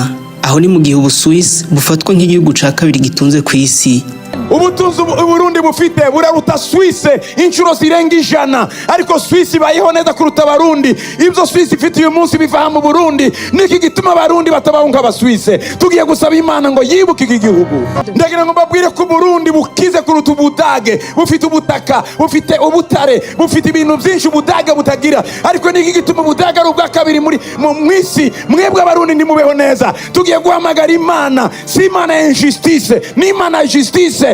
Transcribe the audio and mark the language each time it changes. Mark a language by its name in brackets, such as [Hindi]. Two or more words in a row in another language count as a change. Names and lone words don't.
[Rundi] Aho ni mu gihe Ubusuwisi bufatwa nk'igihugu ca kabiri gitunze ku isi. Ubutunzi Burundi bufite buraruta Suisse inshuro zirenga 100, ariko Suisse ibayeho neza kuruta Barundi. Ibyo Suisse ifite uyu munsi biva mu Burundi, niki gituma Barundi batabaho nk'Abasuisse. Tugiye gusaba Imana ngo yibuke iki gihugu. Ndagira ngo mbabwire ko Burundi bukize kuruta Ubudage, bufite ubutaka, bufite ubutare, bufite ibintu byinshi Ubudage butagira, ariko niki gituma Ubudage ari ubwa kabiri muri mwisi. Mwebwe Abarundi nimubeho neza. Tugiye guhamagara Imana, si Imana ya injustice, ni Imana ya justice.